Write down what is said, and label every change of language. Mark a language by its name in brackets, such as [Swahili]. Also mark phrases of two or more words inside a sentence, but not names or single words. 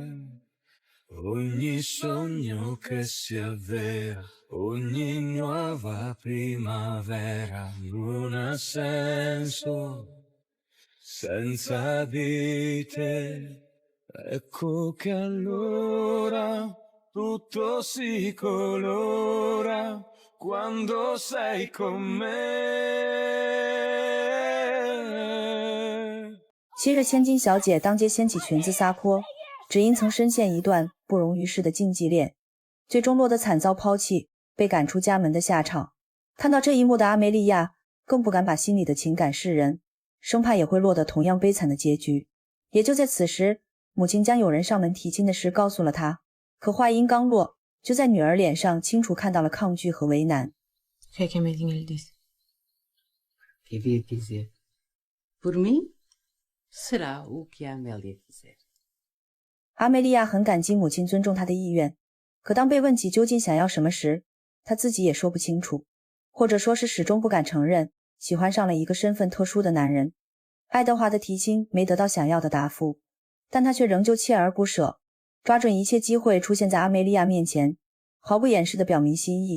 [Italian] Ogni sogno che si avvera, ogni nuova primavera non ha senso senza di te. Ecco che allora tutto si colora quando sei con me. [Chinese] 昔日千金小姐当街掀起裙子撒泼，只因曾深陷一段不容于世的禁忌恋，最终落得惨遭抛弃，被赶出家门的下场。看到这一幕的阿梅利亚更不敢把心里的情感示人，生怕也会落得同样悲惨的结局。也就在此时，母亲将有人上门提亲的事告诉了她，可话音刚落，就在女儿脸上清楚看到了抗拒和为难。 [Portuguese] O que é que a Melinha lhe disse? Devia dizer. Por mim, será o que a Amélia quiser. [Chinese] 阿梅利亚很感激母亲尊重她的意愿，可当被问起究竟想要什么时，她自己也说不清楚，或者说是始终不敢承认喜欢上了一个身份特殊的男人。爱德华的提亲没得到想要的答复，但他却仍旧锲而不舍，抓准一切机会出现在阿梅利亚面前，毫不掩饰地表明心意。